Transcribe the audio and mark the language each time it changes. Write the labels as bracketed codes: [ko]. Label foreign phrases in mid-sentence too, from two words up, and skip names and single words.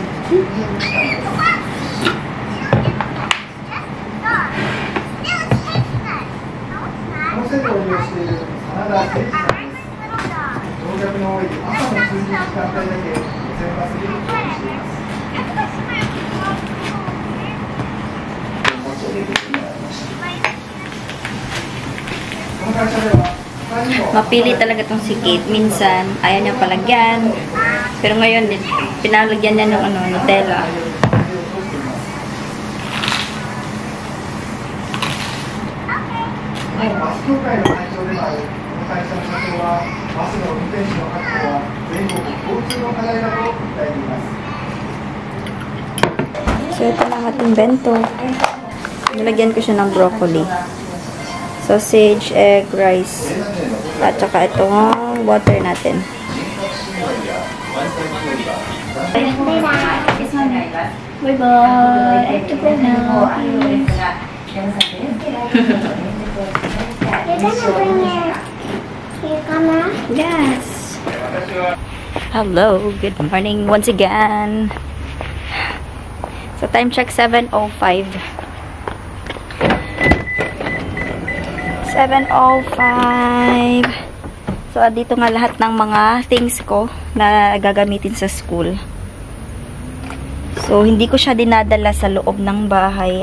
[ja] この制度を利用している真田誠司さんです。乗客の多い朝の通勤時間帯だけ路線バスに乗車しています。この会社では他にも [tl] Mapili talaga tong si Kate. Minsan, ayaw niya palagyan. Pero ngayon, pinalagyan niya ng Nutella. [ja] バス協会の会長でもあるこの会社の社長はバスの運転手の確保は全国共通の課題だと訴えています。 [tl] So, ito na ang ating bento. Nilagyan ko siya ng broccoli. [en] Sausage, egg, rice. [tl] At saka itong water natin. [en] Bye-bye! I have to go now. You're gonna bring your camera? Yes! Hello! Good morning once again! So, time check 7:05. 7:05. So, [tl] dito nga lahat ng mga things ko na gagamitin sa school. So, hindi ko siya dinadala sa loob ng bahay.